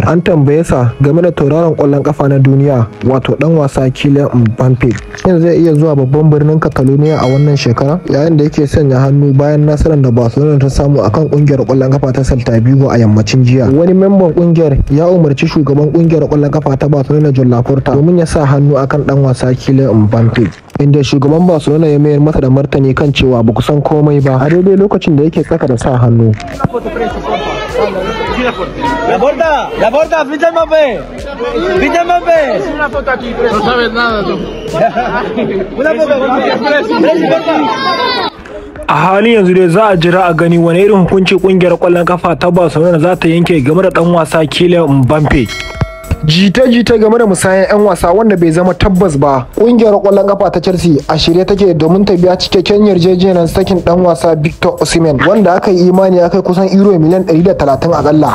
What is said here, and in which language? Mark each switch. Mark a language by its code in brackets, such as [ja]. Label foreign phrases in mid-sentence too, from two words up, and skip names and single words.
[ha] An tambaye sa game da tauraron kwallon kafa na duniya wato dan wasa Kylian Mbappe shin zai iya zuwa babban birnin Catalonia a wannan shekara, yayin da yake sanya hannu bayan nasarar da Barcelona ta samu akan kungiyar kwallon kafa ta Celta Vigo a yammacin jiya. Wani memban kungiyar ya umarci shugaban kungiyar kwallon kafa ta Barcelona Joan Laporta domin ya sa hannu akan dan wasa Kylian Mbappe, inda shugaban Barcelona ya mayar masa da martani kan cewa ba ku san komai ba a daidai lokacin da yake tsaka da sa hannu. [es] Laporta, ficha Mbappé. Ficha Mbappé. Una foto aquí. No sabes nada tú. Una foto. [ha] A halin yanzu dai za a jira a gani wani irin hukunci kungiyar kwallon kafa ta Barcelona za ta yanke game da dan wasa Kylian Mbappe. Jita-jita game da musayan 'yan wasa wanda bai zama tabbas ba. Kungiyar kwallon kafa ta Chelsea a shirye take domin ta biya cikakken yarjejeniyar sakin dan wasa Victor Osimhen, wanda aka yi imani ya kai kusan euro miliyan 130 akalla.